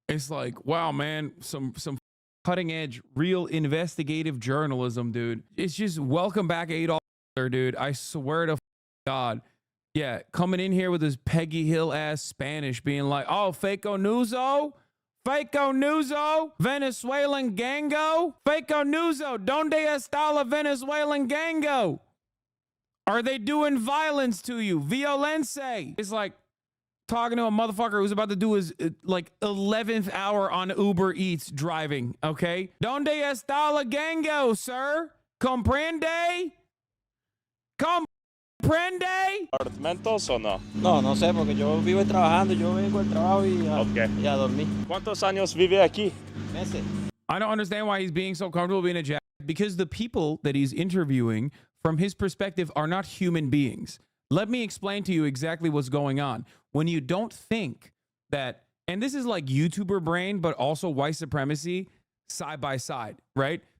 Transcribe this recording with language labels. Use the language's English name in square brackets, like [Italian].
[English] It's like, wow, man, some cutting edge, real investigative journalism, dude. It's just welcome back Adolf Hitler, dude. I swear to God. Yeah, coming in here with his Peggy Hill ass Spanish being like, oh, Faco Nuzo? Faco Nuzo? Venezuelan Gango? [Spanish] Faco Nuzo, ¿Dónde está la Venezuelan Gango? [English] Are they doing violence to you? Violence? It's like talking to a motherfucker who's about to do his like 11th hour on Uber Eats driving, okay? [Spanish] ¿Dónde está la gango, sir? ¿Comprende? ¿Comprende? ¿Apartamentos o no? No sé, porque yo vivo trabajando, yo vengo al trabajo y a dormir. ¿Cuántos años vive aquí? Meses. [English] I don't understand why he's being so comfortable being a jack, because the people that he's interviewing from his perspective are not human beings. Let me explain to you exactly what's going on. When you don't think that, and this is like YouTuber brain, but also white supremacy side by side, right?